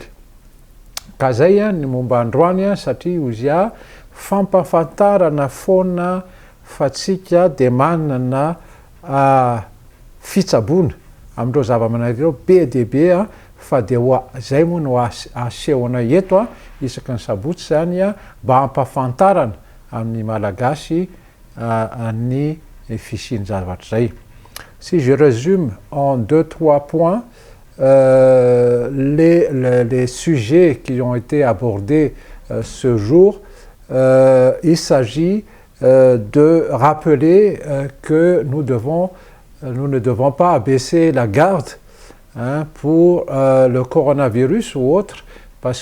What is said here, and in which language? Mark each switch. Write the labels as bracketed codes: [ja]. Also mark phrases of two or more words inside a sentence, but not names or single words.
[mg] Ka zay a ny momba androany a, satria ozy a fampafantarana foana fa tsika de manana fitsaboana amindreo zava-manahary ireo be de be a, fa de zay moa no asehona eto a isaky ny sabotsy zany a, mba hampafantarana amin'ny malagasy ny fisian-javatra zay. [fr] Si je résume en 2-3 points les sujets qui ont été abordés ce jour, il s'agit de rappeler que nous ne devons pas abaisser la garde pour le coronavirus ou autre, parce